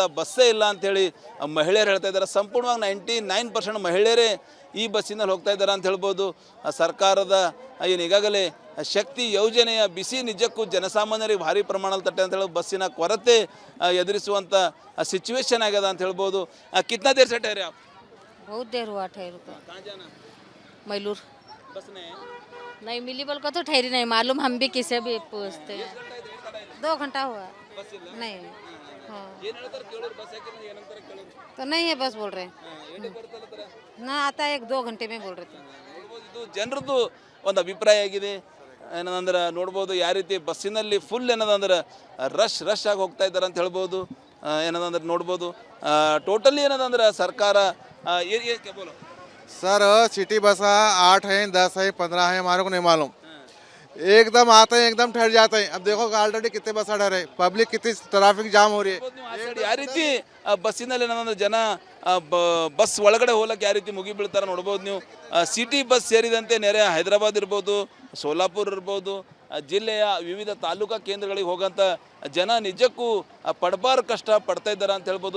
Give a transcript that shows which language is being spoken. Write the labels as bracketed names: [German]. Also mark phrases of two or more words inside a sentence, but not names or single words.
[Kannada] ಬಸ್ಸೇ ಇಲ್ಲ ಅಂಥೇಳಿ ಮಹಿಳೆಯರು ಹೇಳ್ತಾ ಇದ್ದಾರೆ. ಸಂಪೂರ್ಣವಾಗಿ 99% ಮಹಿಳೆಯರೇ ಈ ಬಸ್ಸಿನಲ್ಲಿ ಹೋಗ್ತಾ ಇದ್ದಾರೆ ಅಂತ ಹೇಳ್ಬೋದು. ಸರ್ಕಾರದ ಏನು ಈಗಾಗಲೇ ಶಕ್ತಿ ಯೋಜನೆಯ ಬಿಸಿ ನಿಜಕ್ಕೂ ಜನಸಾಮಾನ್ಯರಿಗೆ ಭಾರಿ ಪ್ರಮಾಣದಲ್ಲಿ ತಟ್ಟೆ ಅಂತ ಹೇಳಿ ಬಸ್ಸಿನ ಕೊರತೆ ಎದುರಿಸುವಂಥ ಸಿಚುವೇಶನ್ ಆಗ್ಯದ ಅಂತ ಹೇಳ್ಬೋದು. [Hindi] कितना देर से ठहरे आप? बहुत देर हुआ ठहर को. कहाँ जाना? मैलूर. बस में नहीं मिली बोल को तो ठहरी नहीं मालूम, हम भी किसे भी पूछते हैं. 2 घंटा हुआ. [Kannada] बस ಇಲ್ಲ [Hindi] नहीं. हाँ [Kannada] ಏನು ಹೇಳ್ತಾರೆ ಕೇಳೋರು, ಬಸ್ ಯಾಕೆ ಏನಂತಾರೆ ಕೇಳೋರು? [Hindi] तो नहीं है बस बोल रहे हैं. [Kannada] ಏಟು ಬರ್ತಲ್ಲ ತರ [Hindi] ना आता है 1-2 घंटे में बोल रहे थे. [Kannada] ನೋಡ್ಬೋದು. ಇದು ಜನರದ್ದು ಒಂದು ಅಭಿಪ್ರಾಯ ಆಗಿದೆ. ಏನದಂದ್ರೆ ನೋಡ್ಬೋದು ಯಾವ ರೀತಿ ಬಸ್ಸಿನಲ್ಲಿ ಫುಲ್ ಏನದಂದ್ರೆ ರಶ್ ಆಗಿ ಹೋಗ್ತಾ ಇದ್ದಾರೆ ಅಂತ ಹೇಳ್ಬೋದು. ಏನದಂದ್ರೆ ನೋಡ್ಬೋದು ಟೋಟಲಿ ಏನದಂದ್ರೆ ಸರ್ಕಾರ ಬೋಲೋ [Hindi] सर [English] city bus [Hindi] 8 है, 10 है, 15 है, हमारे को नहीं मालूम. एकदम आते हैं एकदम ठहर जाते हैं. अब देखो ऑलरेडी कितने बस ठहरे, पब्लिक कितनी [English] traffic jam [Hindi] हो रही है. [Kannada] ಯಾವ ರೀತಿ ಬಸ್ಸಿನಲ್ಲಿ ಏನಂದ್ರೆ ಜನ ಬಸ್ ಒಳಗಡೆ ಹೋಗ್ಲಿಕ್ಕೆ ಯಾವ ರೀತಿ ಮುಗಿ ಬೀಳ್ತಾರೆ ನೋಡ್ಬೋದು ನೀವು. [English] city bus [Kannada] ಸೇರಿದಂತೆ ನೆರೆ ಹೈದರಾಬಾದ್ ಇರ್ಬೋದು, ಸೋಲಾಪುರ್ ಇರ್ಬೋದು, ಜಿಲ್ಲೆಯ ವಿವಿಧ ತಾಲೂಕಾ ಕೇಂದ್ರಗಳಿಗೆ ಹೋಗೋಂಥ ಜನ ನಿಜಕ್ಕೂ ಪಡಬಾರ ಕಷ್ಟ ಪಡ್ತಾ ಇದ್ದಾರೆ ಅಂತ ಹೇಳ್ಬೋದು.